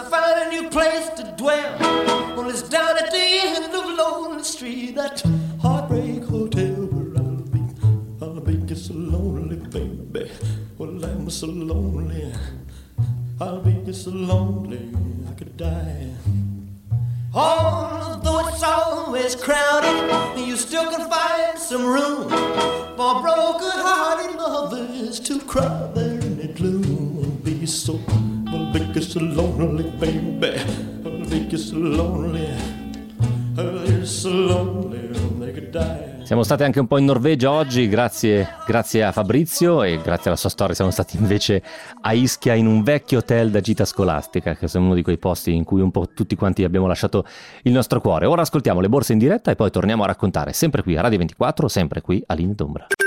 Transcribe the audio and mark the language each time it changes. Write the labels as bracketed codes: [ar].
[it] Ciao, grazie altrettanto. [en] Well, I'm so lonely, I'll be just so lonely, I could die. Although it's always crowded, you still can find some room for broken-hearted lovers to cry there in the gloom. I'll be just so lonely, baby, I'll be just so lonely, I'll be so lonely, I could die. [it] Siamo stati anche un po' in Norvegia oggi, grazie a Fabrizio, e grazie alla sua storia siamo stati invece a Ischia in un vecchio hotel da gita scolastica, che è uno di quei posti in cui un po' tutti quanti abbiamo lasciato il nostro cuore. Ora ascoltiamo Le Borse in diretta e poi torniamo a raccontare, sempre qui a Radio 24, sempre qui a Linea d'Ombra.